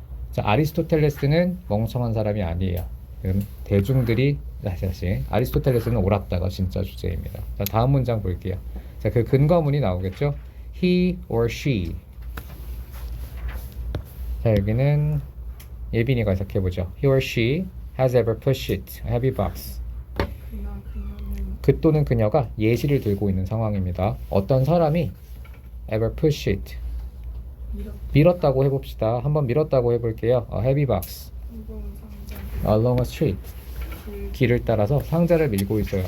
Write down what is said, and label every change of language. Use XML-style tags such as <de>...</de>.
<ko>자, 아리스토텔레스는 멍청한 사람이 아니에요. 그럼 대중들이 다시 아리스토텔레스는 옳았다가 진짜 주제입니다. 자, 다음 문장 볼게요. 자, 그 근거문이 나오겠죠.</ko> <en>He or she.</en> <ko>자, 여기는 예빈이가 해석해보죠.</ko> <en>He or she has ever pushed a heavy box.</en> <ko>그녀는 그 또는 그녀가 예시를 들고 있는 상황입니다. 어떤 사람이</ko> <en>ever push it</en> <ko>밀었다고 해봅시다. 한번 밀었다고 해볼게요.</ko> <en>A heavy box</en> <ko>무거운 상자</ko> <en>along a street</en> <ko>길을 따라서 상자를 밀고 있어요.</ko>